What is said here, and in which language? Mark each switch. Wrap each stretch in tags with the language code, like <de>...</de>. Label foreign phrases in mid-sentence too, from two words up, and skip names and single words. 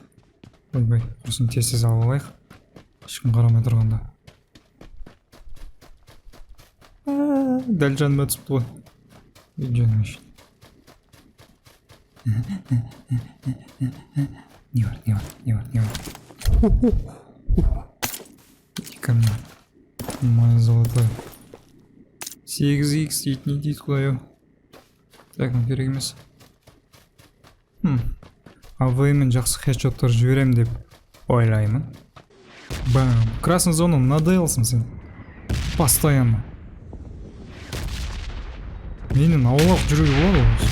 <kk>Ойбай, осыны тез алып алайық. Ешкім қарамай тұрғанда. Дәл жаныма түсіпті ғой. Жаным үшін. Не бар.</kk> <ru>Иди ко мне. Моя золотая.</ru> <kk>8х дейді, не дейді құдай ау. Так, керек емес. АВМ-мен жақсы хедшоттар жіберем деп ойлаймын. Бам.</kk> <ru>Красный зона надоелсың сен. Постоянно.</ru> <kk>Менің аулақ жүруге болады ғой.</kk>